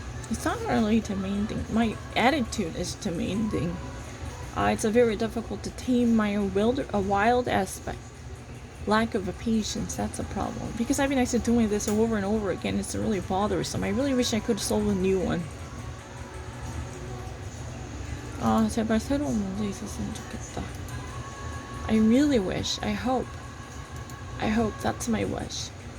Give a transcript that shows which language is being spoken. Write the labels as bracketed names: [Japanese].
[English] It's not really the main thing. My attitude is the main thing. It's a very difficult to tame my wild aspect. Lack of a patience, that's a problem. Because I've been actually doing this over and over again, it's really bothersome. I really wish I could solve a new one. [Korean] 제발 새로운 문제 있었으면 좋겠다. [English] I really wish, I hope that's my wish.